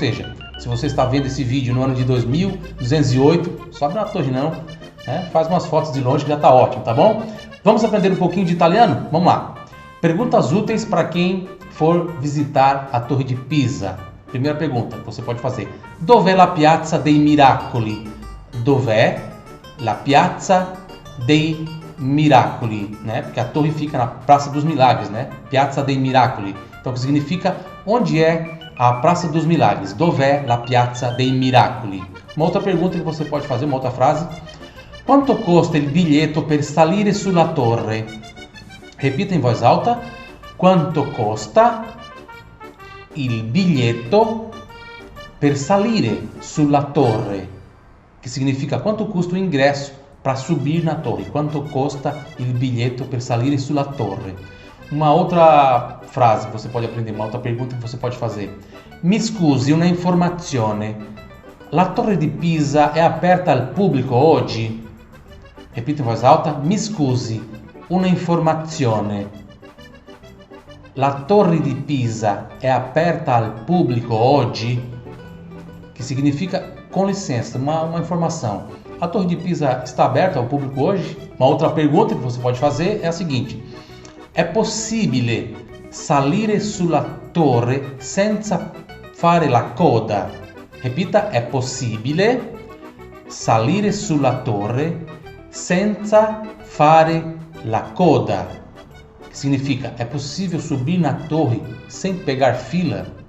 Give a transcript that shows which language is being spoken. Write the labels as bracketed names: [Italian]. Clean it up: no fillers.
[Portuguese] Ou seja, se você está vendo esse vídeo no ano de 2208, sobe na torre não, faz umas fotos de longe que já está ótimo, tá bom? Vamos aprender um pouquinho de italiano? Vamos lá. Perguntas úteis para quem for visitar a Torre de Pisa. Primeira pergunta que você pode fazer. [Italian] Dov'è la Piazza dei Miracoli? Dov'è la Piazza dei Miracoli, [Portuguese] Porque a torre fica na Praça dos Milagres, [Italian] Piazza dei Miracoli. [Portuguese] Então, o que significa onde é a Praça dos Milagres? [Italian] Dov'è la Piazza dei Miracoli? [Portuguese] Uma outra pergunta que você pode fazer, uma outra frase. [Italian] Quanto costa il biglietto per salire sulla torre? [Portuguese] Repita em voz alta. [Italian] Quanto costa il biglietto per salire sulla torre? [Portuguese] Que significa quanto custa o ingresso para subir na torre. [Italian] Quanto costa il biglietto per salire sulla torre? [Portuguese] Uma outra frase que você pode aprender, uma outra pergunta que você pode fazer. [Italian] Mi scusi, una informazione. La Torre di Pisa è aperta al pubblico oggi? [Portuguese] Repita em voz alta. [Italian] Mi scusi, una informazione. La Torre di Pisa è aperta al pubblico oggi? [Portuguese] Que significa, com licença, uma informação. A Torre de Pisa está aberta ao público hoje? Uma outra pergunta que você pode fazer é a seguinte. [Italian] É possibile salire sulla torre senza fare la coda? [Portuguese] Repita, [Italian] è possibile salire sulla torre senza fare la coda? [Portuguese] Que significa, é possível subir na torre sem pegar fila?